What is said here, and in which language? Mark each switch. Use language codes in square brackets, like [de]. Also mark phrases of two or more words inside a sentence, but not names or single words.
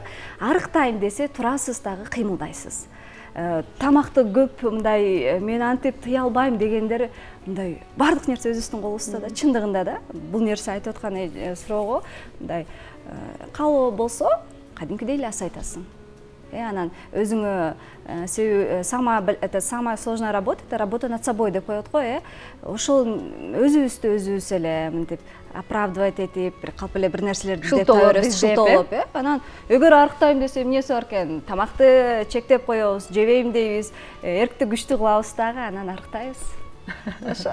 [ky] Арыктайм десе турасыз дагы кыймылдайсыз. Тамакты көп мындай мен антип тыя албайм дегендер мындай бардык нерсе өзүбүздүн колубузда да, чындыгында да. Бул нерсе айтып аткан суроого мындай калоо болсо кадимкидей эле аз айтасың. Анан өзүңө [ru] самая сложная работа это работа над собой [ky] деп коет го. Ошол өзүбүздү өзүбүз эле мынтип оправдывать этип, калп эле бир нерселерди шылтоолоп, анан эгер арыктайм десе эмнеси бар экен? Тамакты чектеп коебуз, жебейм дейбиз, эркти күчтүү кылабыз дагы, анан арыктайбыз. Ошо.